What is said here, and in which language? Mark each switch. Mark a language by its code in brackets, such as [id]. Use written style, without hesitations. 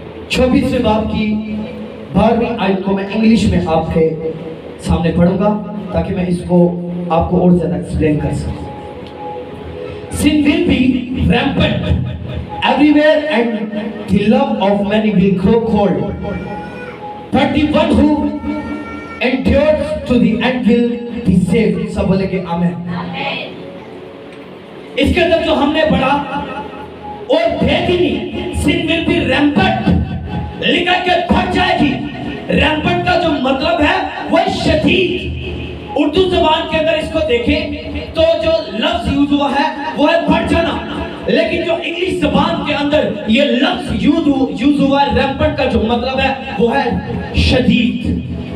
[hi] चौबीसवें बाब की 12वीं आयत को मैं इंग्लिश में आपके सामने पढ़ूंगा ताकि मैं इसको आपको और ज्यादा एक्सप्लेन कर सकूं। [en] Sin will be rampant everywhere and the love of many will grow cold, but the one who endures to the end will be saved। [hi] सब बोलेंगे आमेन। इसके अंदर जो हमने पढ़ा और बेदीनी, [en] sin will be rampant, [hi] लिखा के बढ़ जाएगी। रैम्पेंट का जो मतलब है वो शदीद। उर्दू जबान के अंदर इसको देखें तो जो लफ्ज यूज हुआ है वो है बढ़ जाना, लेकिन जो इंग्लिश जबान के अंदर ये लफ्ज यूज हुआ है रैम्पेंट का जो मतलब है वो है शदीद।